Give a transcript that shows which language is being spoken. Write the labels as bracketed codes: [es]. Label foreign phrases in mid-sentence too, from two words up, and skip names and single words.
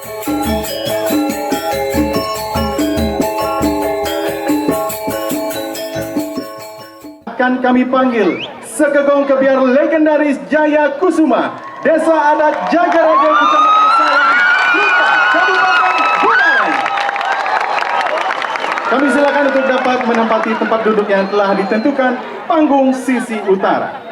[id] Akan kami panggil Sekegong Kebiar legendaris Jaya Kusuma, Desa Adat Jagaraga, Kecamatan Salam, Duta, Kabupaten Buleleng. Kami silakan untuk dapat menempati tempat duduk yang telah ditentukan, panggung sisi utara.